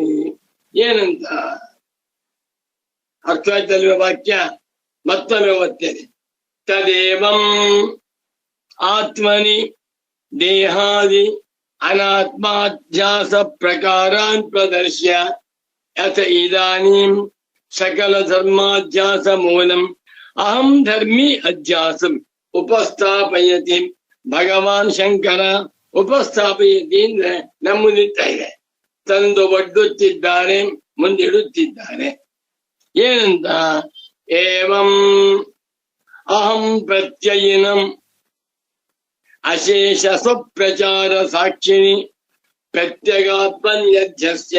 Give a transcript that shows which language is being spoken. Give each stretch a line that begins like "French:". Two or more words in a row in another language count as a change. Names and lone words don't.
Kannada: ಏನಂತ ಅರ್ಥ ಆಯ್ತಲ್ವ ವಾಕ್ಯ? ಮತ್ತೊಮ್ಮೆ ಓದ್ತೇನೆ.
Sanskrit: ತದೇವಂ ಆತ್ಮನಿ ದೇಹಾದಿ ಅನಾತ್ಮಾಧ್ಯಾಸ ಪ್ರಕಾರಾನ್ ಪ್ರದರ್ಶ್ಯ ಅಥ ಇದಾನೀಂ ಸಕಲ ಧರ್ಮಾಧ್ಯಾಸ ಮೂಲಂ ಅಹಂ ಧರ್ಮಿ ಅಧ್ಯಾಸಂ ಉಪಸ್ಥಾಪಯತಿ ಭಗವಾನ್ ಶಂಕರ.
Kannada: ಉಪಸ್ಥಾಪಯತಿ ಅಂದ್ರೆ ನಮ್ಮ ಮುಂದಿಡ್ತಾ ಇದೆ, ತಂದು ಒಡ್ಡುತ್ತಿದ್ದಾರೆ, ಮುಂದಿಡುತ್ತಿದ್ದಾರೆ. ಏನಂತ?
Sanskrit: ಏವಂ ಅಹಂ ಪ್ರತ್ಯಯಿನಂ ಅಶೇಷ ಸ್ವಪ್ರಚಾರ ಸಾಕ್ಷಿಣಿ ಪ್ರತ್ಯಗಾತ್ಮನ್ಯಧ್ಯಸ್ಯ.